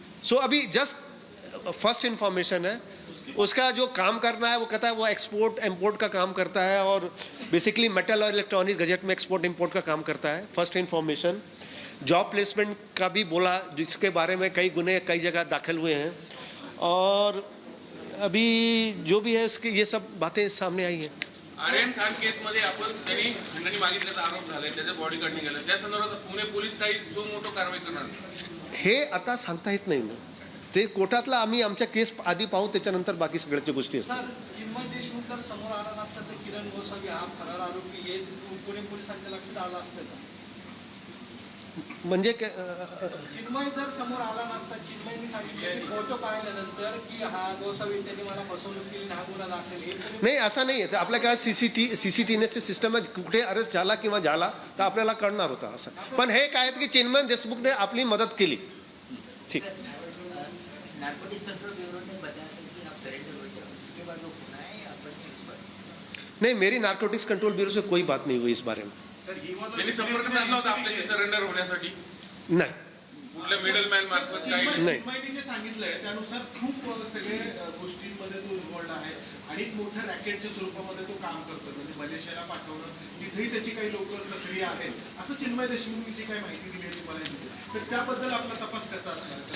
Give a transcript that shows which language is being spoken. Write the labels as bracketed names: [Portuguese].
[Hindi] सो अभी just first information है. उसका जो काम करना है वो कहता है वो एक्सपोर्ट इंपोर्ट का काम करता है और बेसिकली मेटल और इलेक्ट्रॉनिक गजेट में एक्सपोर्ट इंपोर्ट का काम करता है. First information. जॉब प्लेसमेंट का भी बोला, जिसके बारे में कई गुने कई जगह दाखिल हुए हैं. और अभी जो भी है इसकी ये सब बातें सामने आई हैं. [Marathi] आर्यन खान केस मध्ये आपण त्यांनी खंडणी मागितल्याचा आरोप झालाय, त्याच्या बॉडी गार्डने गेला. त्या संदर्भात पुणे पोलीस काही सो मोठो कारवाई करणार हे आता सांगता येत नाही ना. ते कोर्टातला आम्ही आमच्या केस आधी पाहू, त्याच्यानंतर बाकी सगळ्याच्या गोष्टी असतात. सर चिन्मय देशमुख जर समोर आला नसता तर किरण गोसावी हा फरार आरोपी हे पुणे पोलिसांच्या लक्षात आला असतं का? म्हणजे चिन्मय जर समोर आला नसता, चिन्मयनी सांगितलं फोटो पाहिल्यानंतर की हा गोसावी त्यांनी मला फसवणूक केली, हा गुन्हा दाखल, हे नाही असं नाही आहे. आपल्या काय सीसीटीव्हीचे सिस्टम आहे, कुठे अरेस्ट झाला किंवा झाला तर आपल्याला कळणार होता असं. पण हे काय की चिन्मय देशमुखने आपली मदत केली. ठीक. [Hindi] नार्कोटिक्स कंट्रोल ब्यूरो ने बताया था कि आप सरेंडर हो जाओ, उसके बाद वो खुना है या पर नहीं, मेरी नार्कोटिक्स कंट्रोल ब्यूरो से कोई बात नहीं हुई इस बारे में. [Marathi] त्यांनी संपर्क साधला होता आपल्याशी सरेंडर होण्यासाठी. नाही, कुठल्या मिडल मॅन मार्फत काही नाही. चिन्मयनी जे सांगितलंय त्यानुसार खूप सगळे गोष्टींमध्ये तो इन्व्हॉल्ड आहे आणि एक मोठ्या रॅकेटच्या स्वरूपामध्ये तो काम करतो. म्हणजे मलेशियाला पाठवणं, तिथेही त्याची काही लोक सक्रिय आहेत असं चिन्मय देशमुखनी जी काही माहिती दिली होती मला, तर त्याबद्दल आपला तपास कसा असणार?